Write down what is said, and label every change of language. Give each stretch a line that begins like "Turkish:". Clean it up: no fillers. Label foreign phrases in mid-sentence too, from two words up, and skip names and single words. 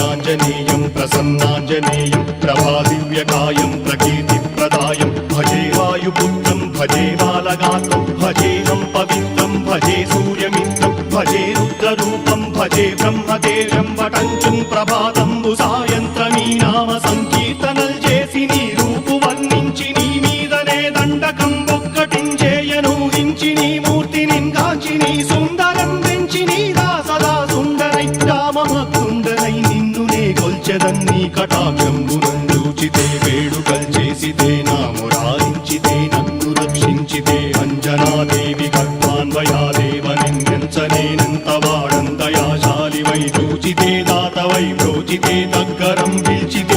Sanskrit: आञ्जनेयं प्रसन्नाञ्जनेयं प्रभादिव्यकायं प्रकीर्तिप्रदायं भजे वायुपुत्रं भजे बालगात्रं भजेऽहं पवित्रं भजे सूर्यमित्रं भजे रुद्ररूपं भजे ब्रह्मदेव्यं वटञ्चं
Telugu: ప్రభాతంబు సాయంత్రమీ నామ సంకీర్తనల్ చేసి నీ రూపు వర్ణించి నీ మీదనే దండకం ఒక్కటించేయను హించి నీ మూర్తిని గాంచి నీ సుందరం పెంచి నీ దాసదా సుందరై రామభక్తుండనై నిన్ను నే కొల్చెదన్ని కటాక్షంబునందూచితే వేడుకల్ చేసితే నామురారించితే నన్ను రక్షించితే అంజనాదేవి గర్భాన్వయాదేవ నిన్నెంచనేనంత వాడందయాశాలివై చూచితే దాతవై ప్రోచితే దగ్గరం పిలిచితే